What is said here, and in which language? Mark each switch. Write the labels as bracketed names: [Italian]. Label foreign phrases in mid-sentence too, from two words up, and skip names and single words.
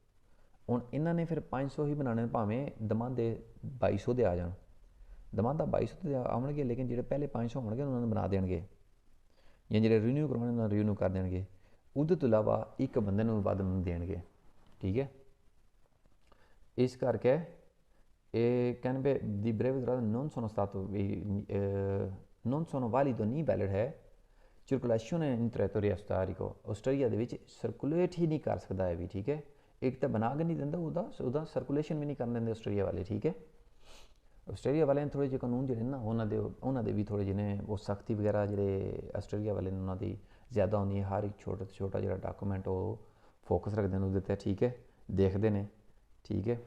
[Punjabi] ਹੁਣ ਇਹਨਾਂ ਨੇ ਫਿਰ 500 ਹੀ ਬਣਾਉਣੇ, ਭਾਵੇਂ ਦਮਾਂ ਦੇ 2200 ਦੇ ਆ ਜਾਣ, ਦਮਾਂ ਦਾ 2200 ਦੇ ਆਉਣਗੇ, ਲੇਕਿਨ ਜਿਹੜੇ ਪਹਿਲੇ 500 ਹੋਣਗੇ ਉਹਨਾਂ ਨੂੰ ਬਣਾ ਦੇਣਗੇ, ਜਾਂ ਜਿਹੜੇ ਰੀਨਿਊ ਕਰਵਾਉਣੇ ਉਹਨਾਂ ਨੂੰ ਰੀਨਿਊ ਕਰ ਦੇਣਗੇ। ਉਹਦੇ ਤੋਂ ਇਲਾਵਾ ਇੱਕ ਬੰਦੇ ਨੂੰ ਵੱਧ ਨਹੀਂ ਦੇਣਗੇ, ਠੀਕ ਹੈ। ਇਸ ਕਰਕੇ [Italian] e ਕਹਿੰਦੇ di breve durata non sono stato non sono valido [Punjabi] ਨਹੀਂ ਵੈਲਿਡ ਹੈ [Italian] circolazione in territorio osterico, [Punjabi] ਆਸਟ੍ਰੇਲੀਆ ਦੇ ਵਿੱਚ ਸਰਕੂਲੇਟ ਹੀ ਨਹੀਂ ਕਰ ਸਕਦਾ ਇਹ ਵੀ, ਠੀਕ ਹੈ। ਇੱਕ ਤਾਂ ਬਣਾ ਕੇ ਨਹੀਂ ਦਿੰਦਾ, ਉਹਦਾ ਸਰਕੂਲੇਸ਼ਨ ਵੀ ਨਹੀਂ ਕਰਨ ਦਿੰਦੇ ਆਸਟ੍ਰੇਲੀਆ ਵਾਲੇ, ਠੀਕ ਹੈ। ਆਸਟ੍ਰੇਲੀਆ ਵਾਲਿਆਂ ਨੇ ਥੋੜ੍ਹੇ ਜਿਹੇ ਕਾਨੂੰਨ ਜਿਹੜੇ ਨਾ ਉਹਨਾਂ ਦੇ ਵੀ ਥੋੜ੍ਹੇ ਜਿਹੇ ਨੇ ਉਹ ਸਖਤੀ ਵਗੈਰਾ ਜਿਹੜੇ ਆਸਟ੍ਰੇਲੀਆ ਵਾਲੇ ਨੇ ਉਹਨਾਂ ਦੀ ਜ਼ਿਆਦਾ ਹੁੰਦੀ ਹੈ। ਹਰ ਇੱਕ ਛੋਟਾ ਜਿਹੜਾ ਡਾਕੂਮੈਂਟ ਉਹ ਫੋਕਸ ਰੱਖਦੇ ਨੇ ਉਹਦੇ 'ਤੇ, ਠੀਕ ਹੈ, ਦੇਖਦੇ ਨੇ, ਠੀਕ ਹੈ।